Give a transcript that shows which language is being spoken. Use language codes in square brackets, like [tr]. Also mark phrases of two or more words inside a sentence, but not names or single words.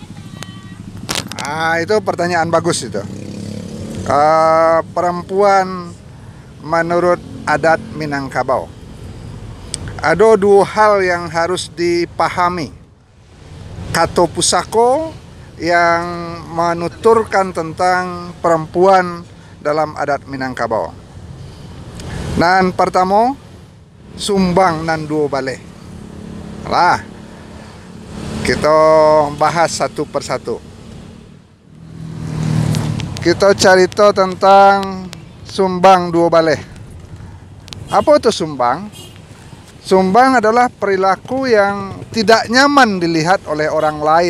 [id] Itu pertanyaan bagus itu. Perempuan menurut adat Minangkabau. Ada dua hal yang harus dipahami. [min] Kato pusako [id] yang menuturkan tentang perempuan dalam adat Minangkabau. [min] Nan pertama, sumbang nan dua baleh. Lah, [id] kita bahas satu persatu. Kita cerita tentang sumbang [min] dua baleh. [id] Apa itu sumbang? Sumbang adalah perilaku yang tidak nyaman dilihat oleh orang lain.